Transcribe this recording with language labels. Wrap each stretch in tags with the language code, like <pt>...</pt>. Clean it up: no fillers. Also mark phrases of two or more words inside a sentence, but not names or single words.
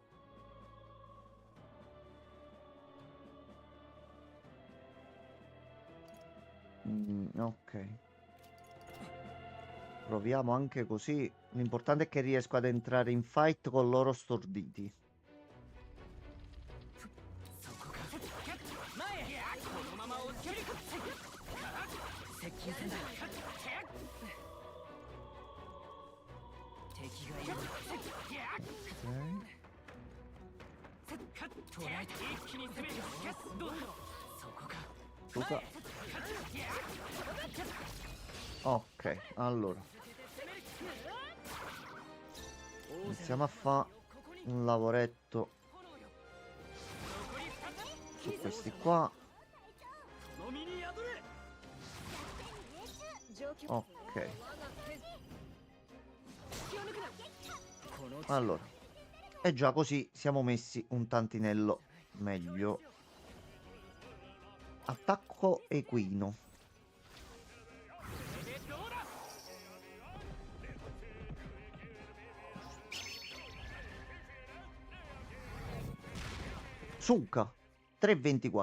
<it>Ok. Proviamo anche così. L'importante è che riesco ad entrare in fight con loro storditi.</it> <ja>そこか前へこのまま押し切り接近戦だ敵がいる</ja> <it>Ok.</it> <ja>捉えた一気に攻めるどうだそこか</ja> <it>Luca. Ok, allora. Iniziamo a fare un lavoretto su questi qua.</it> <ja>この身に宿れ</ja> <it>Ok.</it> <ja>この</ja> <it>Allora. E già così siamo messi un tantinello meglio. Attacco equino. Suka 3,24.</it>